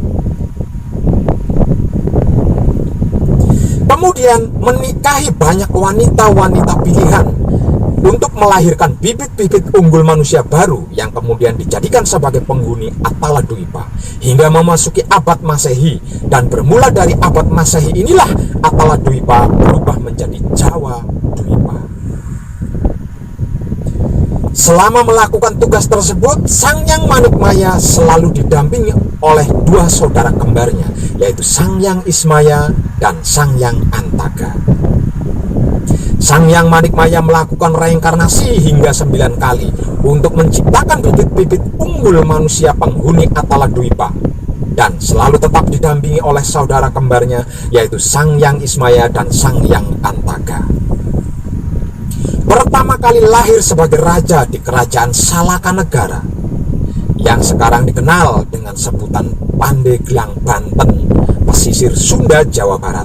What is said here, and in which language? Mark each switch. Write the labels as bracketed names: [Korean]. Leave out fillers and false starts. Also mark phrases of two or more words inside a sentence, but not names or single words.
[Indonesian] Kemudian menikahi banyak wanita-wanita pilihan untuk melahirkan bibit-bibit unggul manusia baru yang kemudian dijadikan sebagai penghuni Ataladwipa hingga memasuki abad Masehi, dan bermula dari abad Masehi inilah Ataladwipa berubah menjadi Jawa Dwipa. Selama melakukan tugas tersebut, Sang Hyang Manikmaya selalu didampingi oleh dua saudara kembarnya, yaitu Sang Hyang Ismaya dan Sang Hyang Antaga. Sang Hyang Manikmaya melakukan reinkarnasi hingga 9 kali untuk menciptakan bibit-bibit unggul manusia penghuni Ataladwipa, dan selalu tetap didampingi oleh saudara kembarnya, yaitu Sang Hyang Ismaya dan Sang Hyang Antaga. Pertama kali lahir sebagai raja di kerajaan Salakanegara, yang sekarang dikenal dengan sebutan Pandeglang, Banten, pesisir Sunda, Jawa Barat.